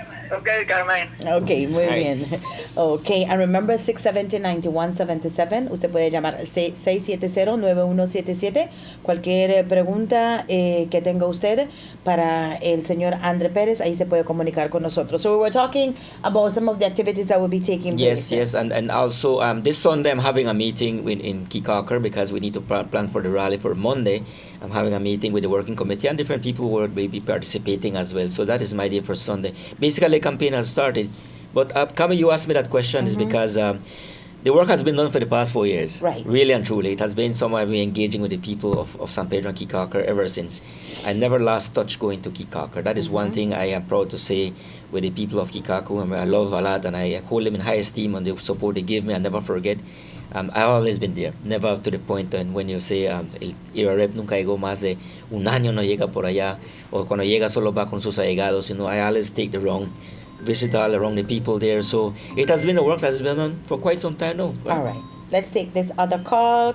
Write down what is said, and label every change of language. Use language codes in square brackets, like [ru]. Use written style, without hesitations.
[en] Okay, Carmen. Ok, [es] muy bien. [en] Ok, and remember 670-9177. [es] Usted puede llamar al 670-9177. Cualquier pregunta que tenga usted para el señor Andre Pérez, ahí se puede comunicar con nosotros. [en] So we were talking about some of the activities that will be taking place. Yes, and also this Sunday I'm having a meeting in Kikaker because we need to plan for the rally for Monday. I'm having a meeting with the working committee and different people will be participating as well. So that is my day for Sunday. Basically, the campaign has started. But Kami, you asked me that question is because the work has been done for the past 4 years. Right. Really and truly. It has been somehow engaging with the people of San Pedro and Kikaker ever since. I never lost touch going to Kikaker. That is one thing I am proud to say with the people of Kikaku. I love a lot and I hold them in high esteem and the support they give me. I never forget. I've always been there, never to the point when you say [es] el rep nunca llegó más de un año, no llega por allá, o cuando llega solo va con sus allegados. [en] I always take the wrong, visit all around the people there. So it has been a work that has been done for quite some time now. All right. Let's take this other call.